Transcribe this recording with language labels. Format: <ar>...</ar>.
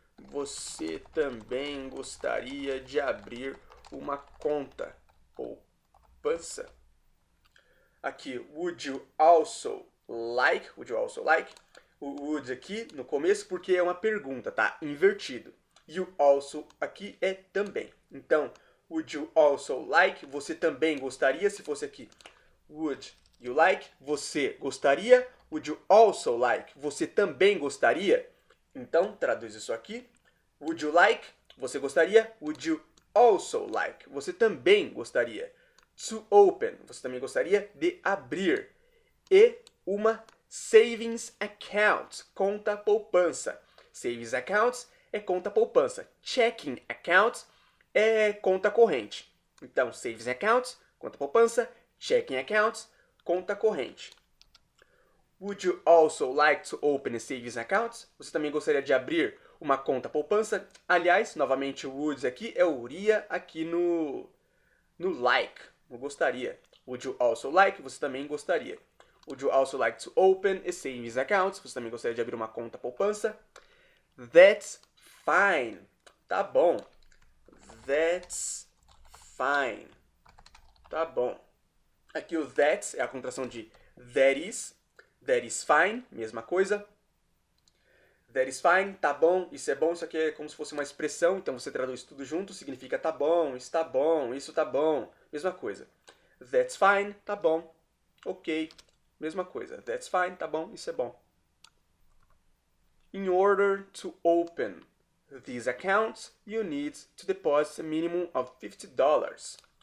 <pt>Você também gostaria de abrir uma conta poupança?</pt> <en>Aqui, would you also like?</en> <pt>O would aqui no começo porque é uma pergunta, tá? Invertido. You also aqui é também. Então,</pt> <en>would you also like?</en> <pt>Você também gostaria? Se fosse aqui,</pt> <en>would you like?</en> <pt>Você gostaria?</pt> <en>Would you also like?</en> <pt>Você também gostaria? Então, traduz isso aqui.</pt> <en>Would you like?</en> <pt>Você gostaria?</pt> <en>Would you also like?</en> <pt>Você também gostaria.</pt> <en>To open.</en> <pt>Você também gostaria de abrir. E uma savings account. Conta poupança. Savings account é conta poupança. Checking account é conta corrente. Então, savings account, conta poupança. Checking account, conta corrente.</pt> <en>Would you also like to open a savings account?</en> <pt>Você também gostaria de abrir uma conta poupança? Aliás, novamente o would aqui é o iria aqui no like, no gostaria.</pt> <en>Would you also like?</en> <pt>Você também gostaria.</pt> <en>Would you also like to open a savings account?</en> <pt>Você também gostaria de abrir uma conta poupança?</pt> <en>That's fine.</en> <pt>Tá bom.</pt> <en>That's fine. Tá bom.</en> <pt>Aqui o that é a contração de that is.</pt> <en>That is fine,</en> <pt>mesma coisa.</pt> <en>That is fine,</en> <pt>tá bom, isso é bom. Isso aqui é como se fosse uma expressão, então você traduz tudo junto, significa tá bom, está bom, isso tá bom. Mesma coisa.</pt> <en>That's fine,</en> <pt>tá bom. Ok, mesma coisa.</pt> <en>That's fine,</en> <pt>tá bom, isso é bom.</pt> <en>In order to open these accounts, you need to deposit a minimum of $50.</en>